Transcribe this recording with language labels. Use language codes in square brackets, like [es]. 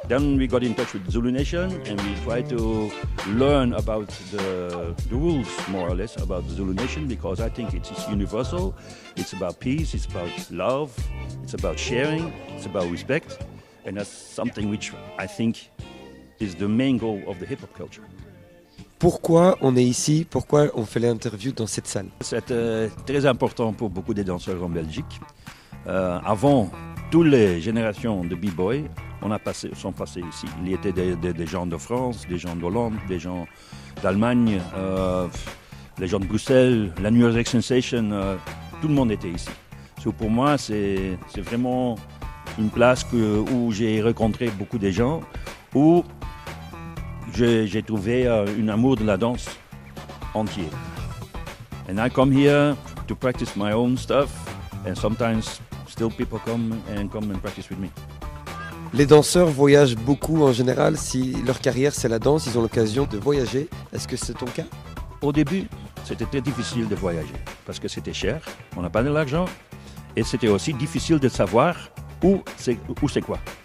[en] Then we got in touch with Zulu Nation and we tried to learn about the rules, more or less, about the Zulu Nation because I think it's universal. It's about peace, it's about love, it's about sharing, it's about respect. And that's something which I think is the main goal of the hip-hop culture. [fr] Pourquoi on est ici? Pourquoi on fait l'interview dans cette salle? C'est très important pour beaucoup de danseurs en Belgique. Avant, toutes les générations de b-boys sont passés ici. Il y était des gens de France, des gens d'Hollande, des gens d'Allemagne, les gens de Bruxelles, la New York Sensation, tout le monde était ici. [en] So [fr] pour moi, c'est vraiment une place où j'ai rencontré beaucoup de gens, où j'ai trouvé un amour de la danse entier. [en] And I come here to practice my own stuff, and sometimes still people come and practice with me. [fr] Les danseurs voyagent beaucoup en général. Si leur carrière c'est la danse, ils ont l'occasion de voyager. Est-ce que c'est ton cas? Au début, c'était très difficile de voyager parce que c'était cher, on n'a pas de l'argent, et c'était aussi difficile de savoir où c'est quoi.